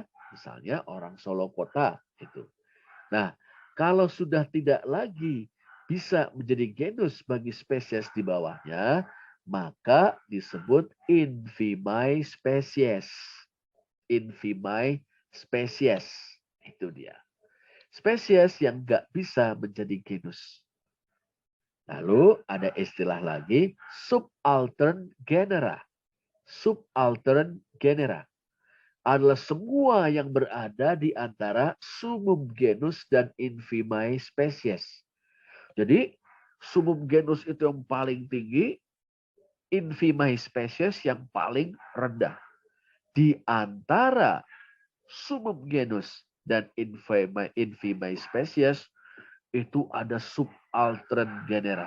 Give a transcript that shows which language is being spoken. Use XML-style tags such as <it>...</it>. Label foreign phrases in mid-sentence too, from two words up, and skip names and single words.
<id>Misalnya orang Solo Kota itu. Nah, kalau sudah tidak lagi bisa menjadi genus bagi spesies di bawahnya, maka disebut</id> <la>infimai spesies. Infimai spesies.</la> <id>Itu dia. Spesies yang nggak bisa menjadi genus. Lalu ada istilah lagi</id> <la>subaltern genera. Subaltern genera</la> <id>adalah semua yang berada di antara</id> <la>sumum genus</la> <id>dan</id> <la>infimai spesies.</la> <id>Jadi</id> <la>sumum genus</la> <id>itu yang paling tinggi,</id> <la>infimai spesies</la> <id>yang paling rendah. Di antara</id> <la>sumum genus</la> <id>dan</id> <la>infimai spesies</la> <id>itu ada</id> <la>subaltern genera.</la>